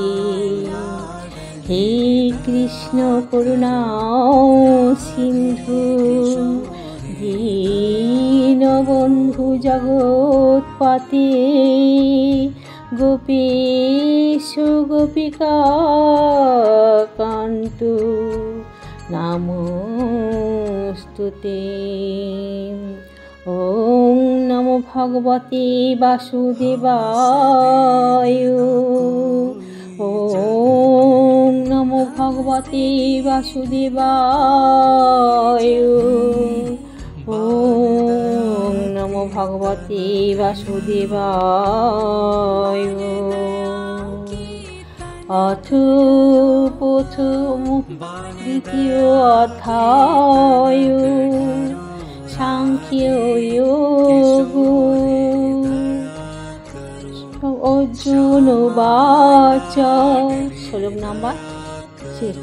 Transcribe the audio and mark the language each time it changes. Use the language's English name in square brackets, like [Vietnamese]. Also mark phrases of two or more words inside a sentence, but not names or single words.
[Sanskrit] হে কৃষ্ণ করুণা সিন্ধু দীনবন্ধু জগৎপতে গোপীশ গোপিকা কান্ত নমস্তুতে। ওম নমো ভগবতে বাসুদেবায়। ওম নমো ভগবতে বাসুদেবায়। ওম নমো ভগবতে বাসুদেবায়। অথ প্রথম দ্বিতীয় অধ্যায় সাংখ্যযোগ। অর্জুন উবাচ, [Bangla] শ্লোক নাম্বার 6।